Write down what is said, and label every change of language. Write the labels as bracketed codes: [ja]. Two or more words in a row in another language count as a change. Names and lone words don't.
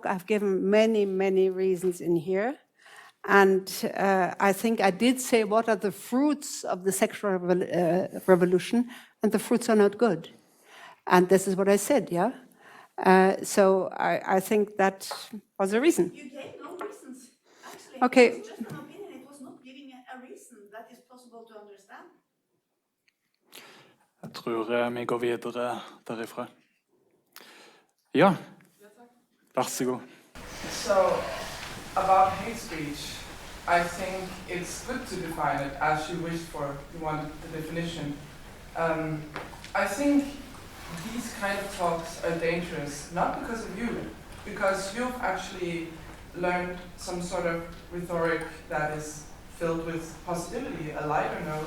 [en] I've given many reasons in here, and I think I did say what are the fruits of the sexual revolution, and the fruits are not good. And this is what I said, yeah? So I think that was a reason. You gave no reasons. Actually, Okay. it was just an opinion. It was not giving a reason that is possible to understand. [no] Jeg tror vi går videre derifra. Ja, vær så god. [en] So, about hate speech, I think it's good to define it as you wished for. You wanted the definition. I think these kind of talks are dangerous, not because of you, because you've actually learned some sort of rhetoric that is filled with positivity, a lighter note.